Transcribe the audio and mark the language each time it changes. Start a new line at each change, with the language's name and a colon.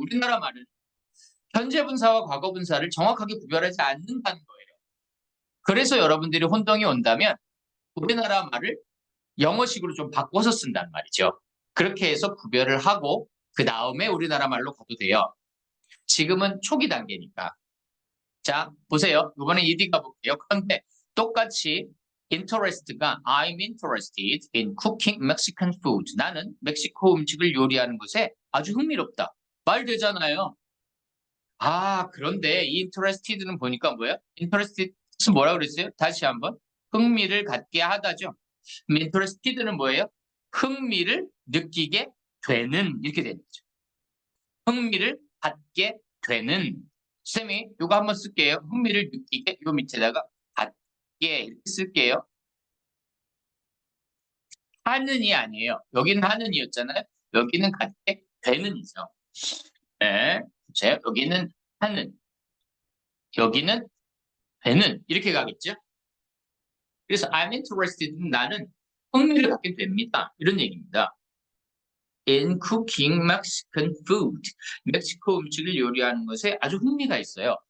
Korean: 우리나라 말은 현재 분사와 과거 분사를 정확하게 구별하지 않는다는 거예요. 그래서 여러분들이 혼동이 온다면 우리나라 말을 영어식으로 좀 바꿔서 쓴단 말이죠. 그렇게 해서 구별을 하고 그 다음에 우리나라 말로 가도 돼요. 지금은 초기 단계니까. 자, 보세요. 이번에 ED 가볼게요. 그런데 똑같이
English: interest가 I'm interested in cooking Mexican food.
Korean: 나는 멕시코 음식을 요리하는 것에 아주 흥미롭다. 말 되잖아요. 아, 그런데 이 interested는 보니까 뭐예요? interested는 뭐라고 그랬어요? 다시 한번. 흥미를 갖게 하다죠. interested는 뭐예요? 흥미를 느끼게 되는 이렇게 되는 거죠. 흥미를 갖게 되는. 쌤이 이거 한번 쓸게요. 흥미를 느끼게 이 밑에다가 갖게 이렇게 쓸게요. 하는이 아니에요. 여기는 하는이었잖아요. 여기는 갖게 되는이죠. 네. 자, 여기는 하는. 여기는 되는. 이렇게 가겠죠. 그래서
English: I'm interested.
Korean: 나는 흥미를 갖게 됩니다. 이런 얘기입니다.
English: In cooking Mexican food.
Korean: 멕시코 음식을 요리하는 것에 아주 흥미가 있어요.